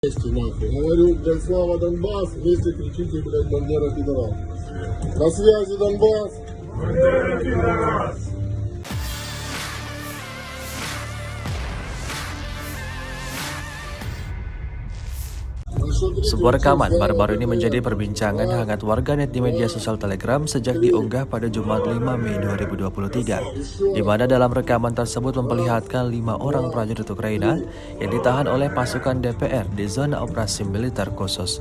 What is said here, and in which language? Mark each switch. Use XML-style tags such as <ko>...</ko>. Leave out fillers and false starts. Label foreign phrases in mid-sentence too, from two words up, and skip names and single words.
<ru>Вместе, нахуй. Говорю, блядь, слава Донбасс, вместе кричите, блядь, Бандера пидорас. На связи, Донбасс. Бандера пидорас!</ru> <id>Sebuah rekaman baru-baru ini menjadi perbincangan hangat warganet di media sosial Telegram sejak diunggah pada Jumat 5 Mei 2023, di mana dalam rekaman tersebut memperlihatkan 5 orang prajurit Ukraina yang ditahan oleh pasukan DPR di zona operasi militer khusus.</id>